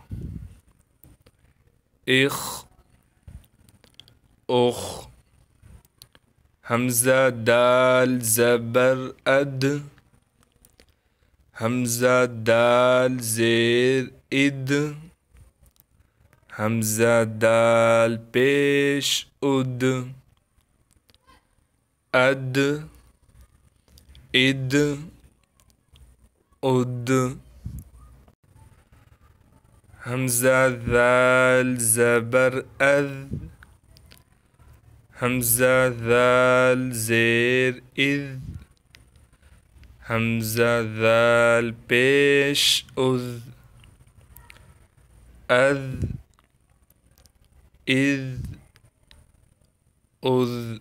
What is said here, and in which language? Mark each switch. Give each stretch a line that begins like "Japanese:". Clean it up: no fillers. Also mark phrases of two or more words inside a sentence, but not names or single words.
Urdu: اخ اخ، حمزہ دال زبر اد، حمزہ دال زیر اد، حمزہ دال پیش اد، اد اد اد، حمزہ ذال زبر اذ، حمزہ ذال زیر اذ، حمزہ ذال پیش اذ، اذ اذ اذ۔